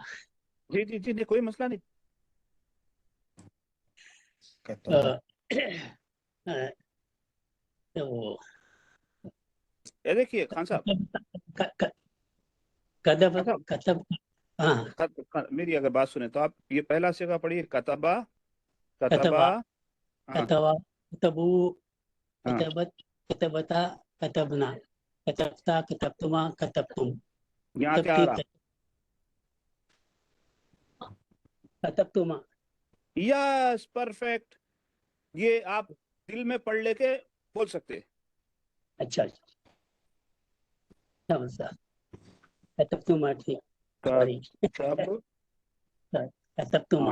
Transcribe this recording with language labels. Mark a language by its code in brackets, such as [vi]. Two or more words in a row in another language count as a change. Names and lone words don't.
[ur] جی جی جی، نہیں کوئی مسئلہ نہیں. یہ دیکھیے خان صاحب، میری اگر بات سنیں تو آپ یہ پہلا صیغہ پڑھیے، کتبہ. کتبہ ہاں کتبو ہاں، [ar] کتبتا کتبنا کتبتا کتبتما کتبتم [ur] یہاں کیا آ رہا؟ کتبتما. [en] Yes, perfect. [ur] یہ آپ دل میں پڑھ لے کے بول سکتے. اچھا کتبتما ٹھیک، سوری کتبتما.